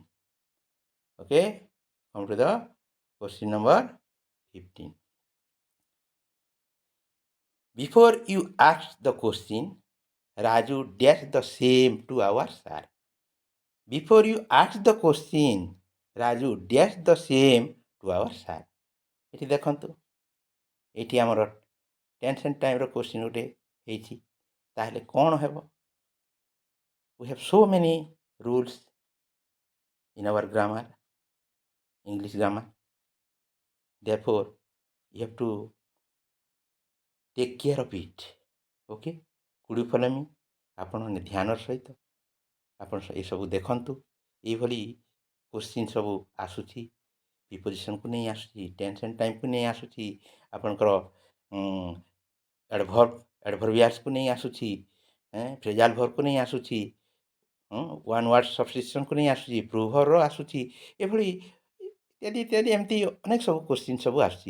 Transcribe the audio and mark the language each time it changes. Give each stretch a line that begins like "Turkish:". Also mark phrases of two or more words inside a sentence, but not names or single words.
English: Okay, come to the question number 15. Before you ask the question, Raju dash the same to our sir. Before you ask the question, Raju dash the same to our sir.
Odia: ଏଠି ଦେଖନ୍ତୁ, ଏଠି ଆମର
English: tense and timeର question
Odia: ଗୋଟେ ହେଇଛି। ତାହେଲେ କ'ଣ ହେବ?
English: We have so many rules in our grammar, English grammar. Therefore, you have to take care of it. Okay? Could you follow me?
Odia: ଆପଣ ଧ୍ୟାନର ସହିତ ଆପଣ ଏସବୁ ଦେଖନ୍ତୁ। ଏଇଭଳି କ୍ୱେଶ୍ଚିନ୍ ସବୁ ଆସୁଛି, ପ୍ରିପୋଜିସନ୍କୁ ନେଇ ଆସୁଛି,
English: tense and timeକୁ
Odia: ନେଇ ଆସୁଛି, ଆପଣଙ୍କର ଆଡ଼ଭର୍ବିଆର୍ସକୁ ନେଇ ଆସୁଛି,
English: phrasal verbକୁ
Odia: ନେଇ ଆସୁଛି,
English: one word substitutionକୁ
Odia: ନେଇ ଆସୁଛି, ପ୍ରୁଭର୍ର ଆସୁଛି, ଏଭଳି ଇତ୍ୟାଦି ଇତ୍ୟାଦି ଏମିତି ଅନେକ ସବୁ କ୍ୱେଶ୍ଚିନ୍ ସବୁ ଆସୁଛି।